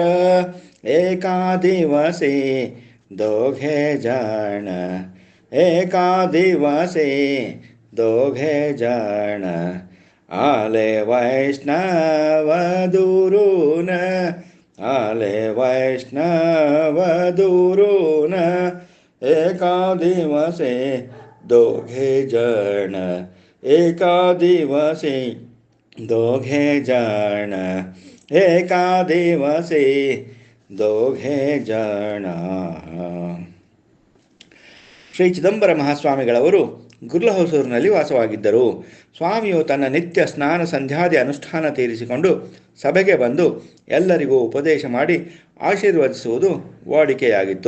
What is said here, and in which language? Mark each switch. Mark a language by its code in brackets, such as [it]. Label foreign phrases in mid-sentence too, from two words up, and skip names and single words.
[mr] एका दिवसे दोघे जण, एका दिवसे दोघे जण, आले वैष्णव दुरून, आले वैष्णव दुरून. एका दिवसे दोघे जण, एका दिवसे दोघे जण, एका दिवसे दोघे जण. [kn] ಶ್ರೀ ಚಿದಂಬರ ಮಹಾಸ್ವಾಮಿಗಳವರು ಗುರ್ಲಹೊಸೂರಿನಲ್ಲಿ ವಾಸವಾಗಿದ್ದರು. ಸ್ವಾಮಿಯು ತನ್ನ ನಿತ್ಯ ಸ್ನಾನ ಸಂಧ್ಯಾದಿ ಅನುಷ್ಠಾನ ತೀರಿಸಿಕೊಂಡು ಸಭೆಗೆ ಬಂದು ಎಲ್ಲರಿಗೂ ಉಪದೇಶ ಮಾಡಿ ಆಶೀರ್ವದಿಸುವುದು ವಾಡಿಕೆಯಾಗಿತ್ತು.